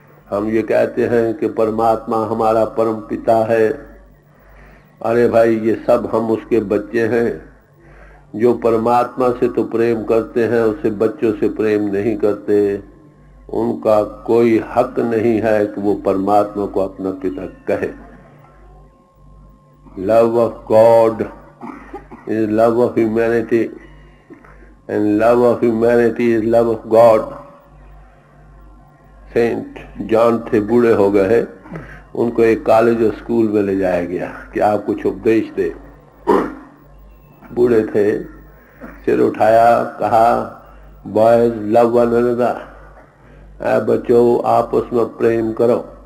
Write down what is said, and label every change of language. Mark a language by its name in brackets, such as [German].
[Hindi] हम ये कहते हैं कि परमात्मा हमारा परम पिता है। अरे भाई, ये सब हम उसके बच्चे हैं। जो परमात्मा से तो प्रेम करते हैं उससे बच्चों से प्रेम नहीं करते। उनका कोई हक नहीं है कि वो परमात्मा को अपना पिता कहे। [English] love of God is love of humanity, and love of humanity is love of God. [Hindi] Saint John थे, बूढ़े हो गए, उनको एक कॉलेज और स्कूल में ले जाया गया कि आप कुछ उपदेश दे। बूढ़े थे, सिर उठाया, कहा [English] boys love one another, [Hindi] बच्चों आपस में प्रेम करो।